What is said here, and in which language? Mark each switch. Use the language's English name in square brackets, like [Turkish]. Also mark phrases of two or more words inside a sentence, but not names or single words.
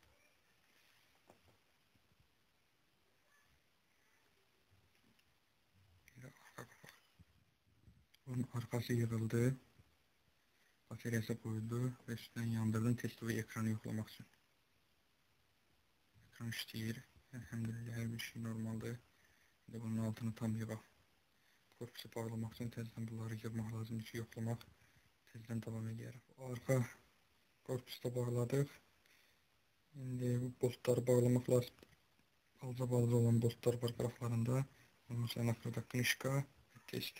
[Turkish] Bir de arka kapak. [Azerbaijani] Bunun arkası yığıldı. [Turkish] Bataryası koyuldu ve üstünden yandırdım testovi ekranı yoklamak için. [Azerbaijani] Ekran işləyir. Elhamdülillah her bir şey normaldir. Bir de bunun altını tam yığaq. Korpusu bağlamaq üçün təzədən bunları yığmaq lazımdır ki, yoxlamaq. Təzədən davam edərək. Arka korpusu bağladıq. İndi bu boltları bağlamaq lazım. Balaca olan boltlar var qıraqlarında. Ondan sonra axırda knişka və test.